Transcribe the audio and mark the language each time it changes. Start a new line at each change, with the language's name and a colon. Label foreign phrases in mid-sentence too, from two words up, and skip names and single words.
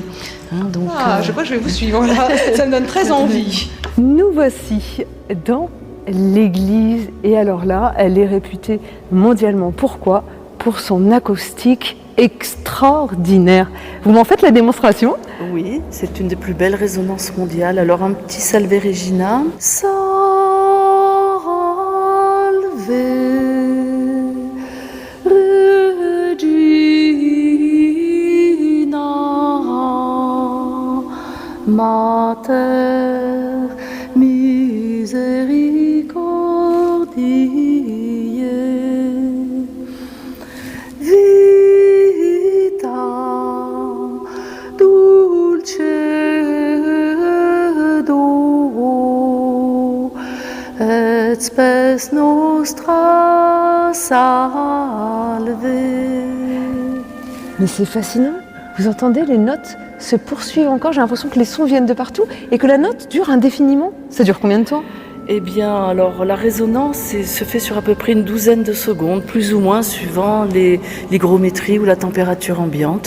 French: Je crois que je vais vous suivre là, ça me donne très envie. Nous voici dans l'église et alors là, elle est réputée mondialement. Pourquoi ? Pour son acoustique extraordinaire. Vous m'en faites la démonstration ? Oui, c'est une des plus belles résonances mondiales. Alors un petit Salve Regina.
Latin: Salve Regina Mater Misericordiae Vita Dulcedo et spes nostra salve.
French: Mais c'est fascinant. Vous entendez, les notes se poursuivent encore. J'ai l'impression que les sons viennent de partout et que la note dure indéfiniment. Ça dure combien de temps ? Eh bien, alors la résonance se fait sur à peu près une douzaine de secondes, plus ou moins, suivant l'hygrométrie ou la température ambiante.